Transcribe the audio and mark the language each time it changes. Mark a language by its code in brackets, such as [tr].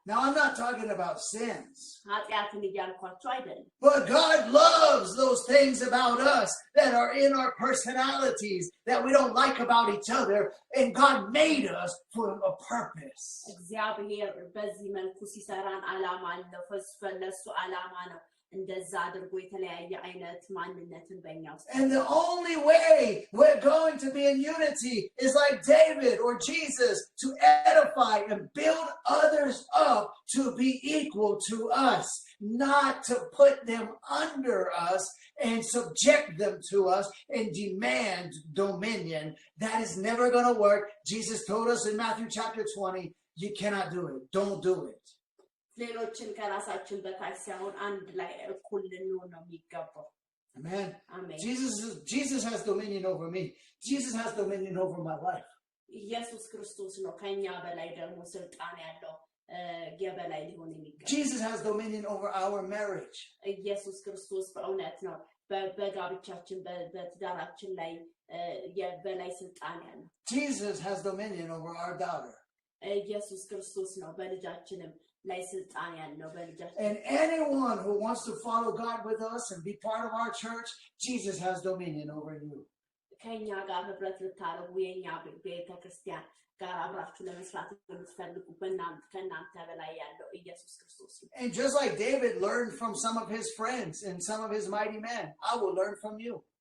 [en] Now, I'm not talking about sins. [am] ኃጢአትን እያልኳቸው አይደለም [en] But God loves those things about us that are in our personalities that we don't like about each other. And God made us for a purpose. [am] እግዚአብሔር በዚህ መልኩ ሲሰራን ዓላማ አለው ለሱ ዓላማ ነው እንደዛ አድርጎ የተለያየ አይነት ማንነትን በእኛ ውስጥ [en] And the only way we're going to be in unity is like David or Jesus, to edify and build others up to be equal to us, not to put them under us and subject them to us and demand dominion. That is never going to work. Jesus told us in Matthew chapter 20, you cannot do it. Don't do it. [am] ሌሎችን ከራሳችን በታች ሳይሆን አንድ ላይ እኩል ልንሆን ነው የሚገባው [en] Amen. Amen. Jesus has dominion over me. Jesus has dominion over my life. [am] ኢየሱስ ክርስቶስ ነው ከኛ በላይ ደግሞ ስልጣን ያለው የበላይ ሊሆን የሚገባው [en] Jesus has dominion over our marriage. [am] ኢየሱስ ክርስቶስ በእውነት ነው በጋብቻችን በትዳራችን ላይ የበላይ ስልጣን ያለው [en] Jesus has dominion over our daughter. [am] ኢየሱስ ክርስቶስ ነው በልጃችንም ላይ ስልጣን ያለው በልጃችን [en] And anyone who wants to follow God with us and be part of our church, Jesus has dominion over you. [am] ከኛ ጋር ህብረት ልታረጉ የኛ ቤተክርስቲያን ጋር አብራችሁ ለመስራት የምትፈልጉ ከእናንተ በላይ ያለው ኢየሱስ ክርስቶስ ነው [en] And just like David learned from some of his friends and some of his mighty men, I will learn from you.